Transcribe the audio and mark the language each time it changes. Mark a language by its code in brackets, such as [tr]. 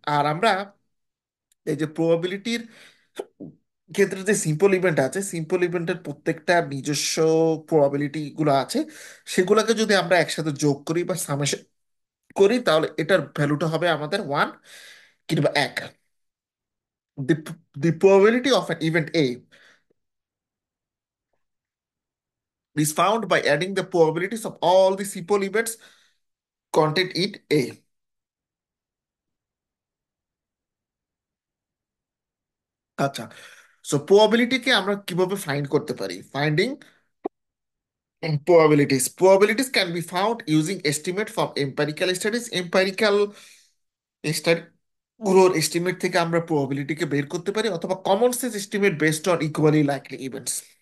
[bn] আর আমরা এই যে প্রবাবিলিটির ক্ষেত্রে যে সিম্পল ইভেন্ট আছে, সিম্পল ইভেন্টের প্রত্যেকটা নিজস্ব প্রবাবিলিটি গুলো আছে, সেগুলোকে যদি আমরা একসাথে যোগ করি বা সামেশন করি, তাহলে এটার ভ্যালুটা হবে আমাদের 1 কিংবা 1। [en] The probability of an event A is found by adding the probabilities of all the simple events contained in A. [bn] আচ্ছা, সো প্রবাবিলিটিকে আমরা কিভাবে ফাইন্ড করতে পারি? [en] Finding probabilities can be found using estimate from empirical studies। [bn] এম্পারিক্যাল study গুলোর estimate থেকে আমরা প্রবাবিলিটিকে বের করতে পারি, অথবা [en] Common sense estimate based on equally likely events.